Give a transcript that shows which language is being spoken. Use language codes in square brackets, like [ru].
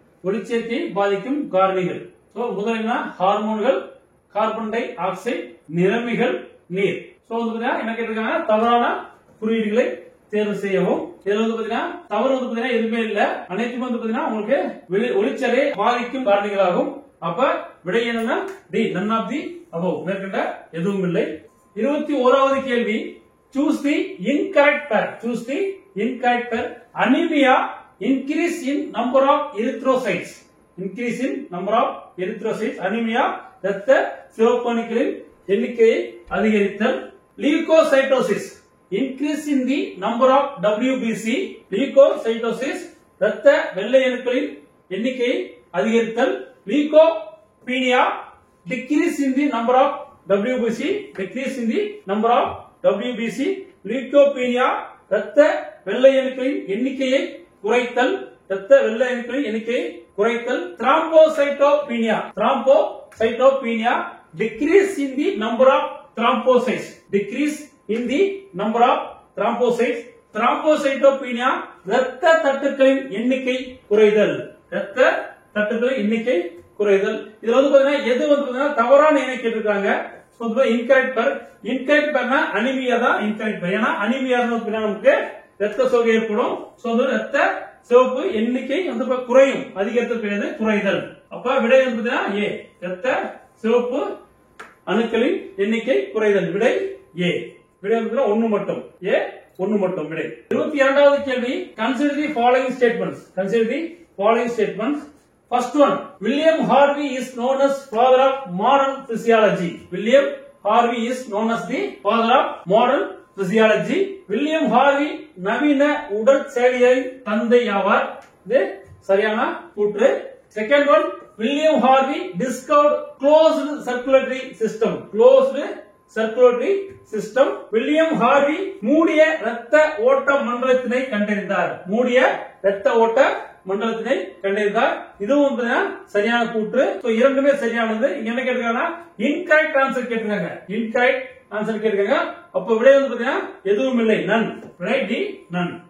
[ta] ஒளிச்சேர்க்கையை பாதிக்கும் காரணிகள். சோ முதல்ல ஹார்மோன்கள், கார்பன் டை ஆக்சைடு, நிறமிகள், நீர். சோ வந்து என்ன கேட்டிருக்காங்க? தவறான குறியீடுகளை தேர்வு செய்யவும். இதுல வந்து பாத்தீங்கன்னா தவறு வந்து பாத்தீங்கன்னா எதுவுமே இல்ல, அனைத்தும் வந்து பாத்தீங்கன்னா உங்களுக்கு ஒளிச்சேர்க்கையை பாதிக்கும் காரணிகளாகும். அப்ப விடை என்னன்னா D, [en] none of the above, [ta] மேற்கண்ட எதுவும் இல்லை. 21வது கேள்வி, [en] choose the incorrect pair. choose the incorrect pair. anemia increase in number of erythrocytes. increase in number of erythrocytes. [ta] anemia இரத்த சிவப்பணுக்களின் எண்ணிக்கையை அதிகரித்தல். [en] leukocytosis increase in the number of WBC. [ta] leukocytosis இரத்த வெள்ளை அணுக்களின் எண்ணிக்கையை அதிகரித்தல். [en] leukopenia decrease in the number of WBC. decrease in the number of WBC. [ta] leukopenia இரத்த வெள்ளை அணுக்களின் எண்ணிக்கையை குறைத்தல். இரத்த வெள்ளை அணுக்களின் எண்ணிக்கையை குறைத்தல். [en] thrombocytopenia. thrombocytopenia decrease in the number of thrombocytes. decrease in the number of thrombocytes. [ta] thrombocytopenia இரத்த தட்டுக்களின் எண்ணிக்கை குறைதல். இரத்த தட்டுக்களின் எண்ணிக்கை குறைதல். இதுல வந்து பாத்தீங்கன்னா எது வந்து பாத்தீங்கன்னா தவறான எண்ணை கேட்டிருக்காங்க. [en] Incorrect pair. [ta] இன்கரெக்ட் பேர்னா அனிமியா தான் இன்கரெக்ட் பேர். ஏன்னா அனிமியா நமக்கு ரத்த சோகை ஏற்படும். ரத்த சிவப்பு எண்ணிக்கை வந்து குறையும். அதிகரித்தல் கிடையாது, குறைதல். அப்ப விடை வந்து ஏ, ரத்த சிவப்பு அணுக்களின் எண்ணிக்கை குறைதல். விடை ஏ. விடை வந்து 1 மட்டும். ஏ 1 மட்டும் விடை. 22வது கேள்வி, [en] consider the following statements. consider the following statements. First one, William Harvey is known as father of modern physiology. William Harvey is known as the father of modern physiology. [ta] William Harvey நவீன உடல் செயலியலின் தந்தை ஆவார். இது சரியான கூற்று. [en] Second one, William Harvey discovered closed circulatory system. closed circulatory system. [ta] William Harvey மூடிய இரத்த ஓட்ட மண்டலத்தினை கண்டறிந்தார். மூடிய இரத்த ஓட்ட மண்டலத்தினை கண்டறிந்தார். இதுவும் சரியான கூற்று. இரண்டுமே சரியானது. இங்க என்ன கேட்டிருக்காங்க? இன்கரெக்ட் ஆன்சர் கேட்டிருக்காங்க. இன்கரெக்ட் ஆன்சர் கேட்டிருக்காங்க. அப்ப விடை வந்து பாத்தீங்கன்னா எதுவும் இல்லை, நன். விடை டி, நன்.